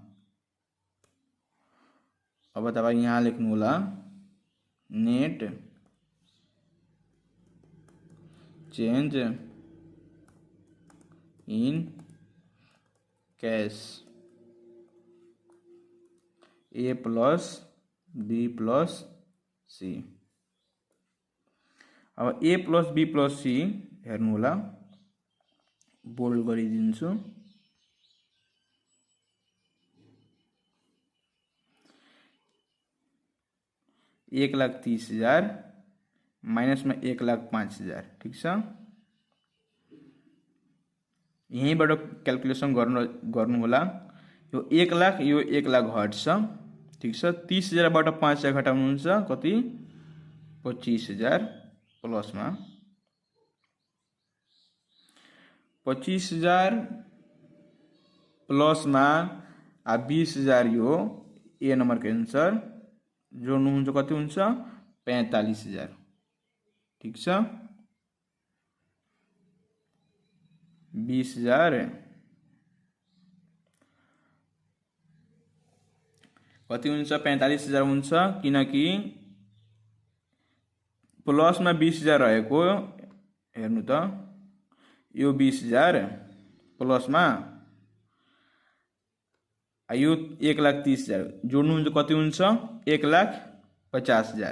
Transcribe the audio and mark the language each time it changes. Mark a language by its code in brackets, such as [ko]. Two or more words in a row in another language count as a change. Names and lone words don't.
[ne] अब तपाईं यहाँ लेख्नु होला [en] net change in cash A plus B plus C. [ne] अब [en] A plus B plus C [ne] हेर्नु होला, बोल्ड गरिदिन्छु। एक 1,30,000 माइनस में 1,05,000। ठीक छ। यहीँबाट क्याल्कुलेसन गर्नु होला। यो 1,00,000 यो 1,00,000 हट्छ। ठीक छ। 30,000 बाट 5,000 घटाउनुहुन्छ कति 25,000 प्लस में 25,000 प्लस में 20,000 यो ए नंबर के आंसर जोड्नुहुन्छ कति हुन्छ 45,000। ठीक छ। 20,000 कति हुन्छ 45,000 हुन्छ, किनकि प्लस में 20,000 रहेको हेर्नु त, यो 20,000 प्लस में यो 1,30,000 जोड्नुहुन्छ कति हुन्छ 1,50,000।